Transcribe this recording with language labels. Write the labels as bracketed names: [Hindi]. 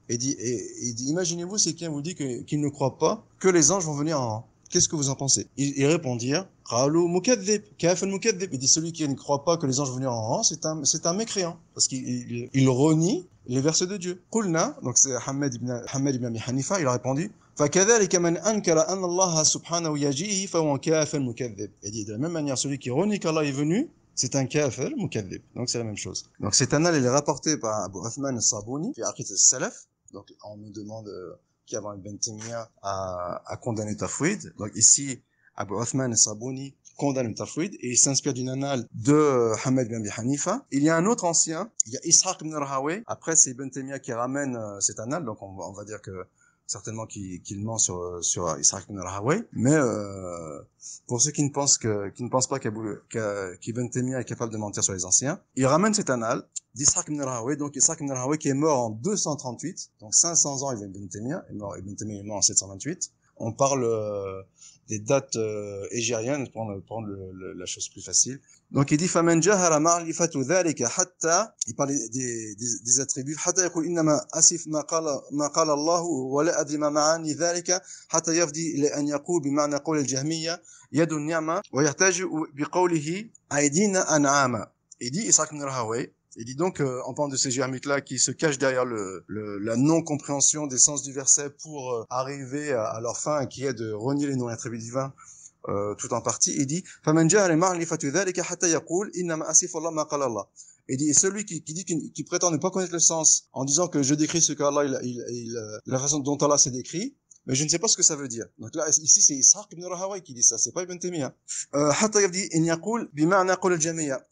[French] Il dit, imaginez-vous si quelqu'un vous dit qu'il ne croit pas que les anges vont venir en rang. Qu'est-ce que vous en pensez? Ils répondirent, [Arabic] قالوا مكذب كافر مكذب. [French] Il dit, celui qui ne croit pas que les anges vont venir en rang, c'est un mécréant, parce qu'il renie les versets de Dieu. [Arabic] قلنا, [French] donc c'est Ahmed ibn Abi Hanifa, il a répondu, [Arabic] فكذلك من أنكر أن الله سبحانه يجيء فهو كافر مكذب. [French] Il dit, de la même manière, celui qui renie qu'Allah est venu, c'est un kafir mukaddib. Donc c'est la même chose. Donc cette annale, elle est rapportée par Abu Uthman al-Sabuni, fi Aqid al-Salaf. Donc on nous demande qui avant Ibn Taymiyyah a condamné le tafwid. Donc ici, Abu Uthman al-Sabuni condamne le tafwid et il s'inspire d'une annale de Ahmed ibn Abi Hanifa. Il y a un autre ancien, il y a Ishaq ibn Rahawayh. Après, c'est Ibn Taymiyyah qui ramène cette annale. Donc on va dire que certainement qu'il ment sur Ishaq ibn Rahawayh, mais pour ceux qui ne pensent pas qu'Ibn Taymiyyah est capable de mentir sur les anciens, il ramène cette annale d'Ishaq ibn Rahawayh, donc Ishaq ibn Rahawayh qui est mort en 238, donc 500 ans Ibn Taymiyyah Ibn Taymiyyah est mort en 728. On parle des dates égériennes pour prendre la chose plus facile. Donc il dit [Arabic] فمن جهر معرفة ذلك حتى, [French] il parle des attributs, [Arabic] حتى يقول إنما أسف ما قال الله ولا أدري ما معاني ذلك حتى يفضي إلى أن يقول بمعنى قول الجهمية يد النعمة ويحتاج بقوله أيدينا أنعاما. [French] Il dit Ishaq ibn Rahawayh, il dit donc en parlant de ces jahmites-là qui se cachent derrière la non-compréhension des sens du verset pour arriver à leur fin qui est de renier les noms attributs divins tout en partie. Il dit [Arabic] فمن جهل معرفة ذلك حتى يقول إنما أصف الله ما قال الله. [French] Il dit, et celui qui dit qui prétend ne pas connaître le sens en disant que je décris ce qu'Allah la façon dont Allah s'est décrit, mais je ne sais pas ce que ça veut dire. Donc là, ici, c'est Ishaq ibn Rahawayh qui dit ça, c'est pas Ibn Taymiyyah. [Arabic] Hatta il yaqul bima'na qawl al-Jahmiyya.